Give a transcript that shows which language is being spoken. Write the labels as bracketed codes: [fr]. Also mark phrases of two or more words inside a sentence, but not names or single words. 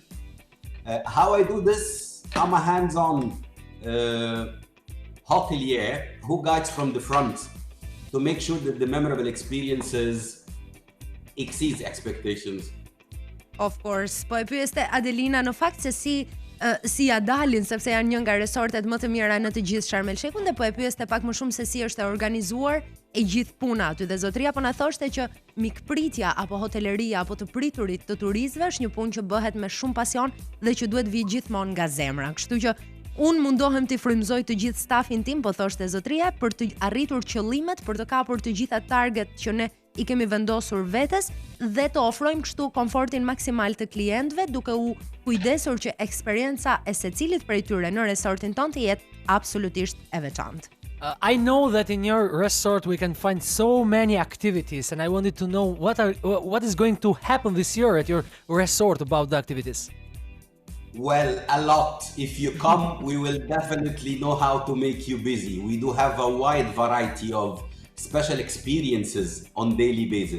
[en] How I do this? I'm a hands-on hotelier who guides from the front to make sure that the memorable experiences exceeds expectations. Of course, [sq] po e pyeste Adelina në fakt se si ja dalin, sepse janë një nga resortet më të mira në të gjithë Sharm El Sheikhun, dhe po e pyeste pak më shumë se si është e organizuar e gjithë puna aty, dhe zotëria po na thoshte që mikpritja apo hoteleria apo të priturit të turistëve është një punë që bëhet me shumë pasion dhe që duhet vi gjithmonë nga zemra. Kështu që unë mundohem të frymëzoj të gjithë stafin tim, po thoshte zotëria, për të arritur qëllimet, për të kapur të gjitha target që ne i kemi vendosur vetes dhe të ofrojmë kështu komfortin maksimal të klientëve, duke u kujdesur që eksperienca e secilit prej tyre në resortin ton të jetë absolutisht e veçantë. [en] I know that in your resort we can find so many activities, and I wanted to know what is going to happen this year at your resort about the activities. Well, a lot. If you come, we will definitely know how to make you busy. We do have a wide variety of special experiences on daily basis.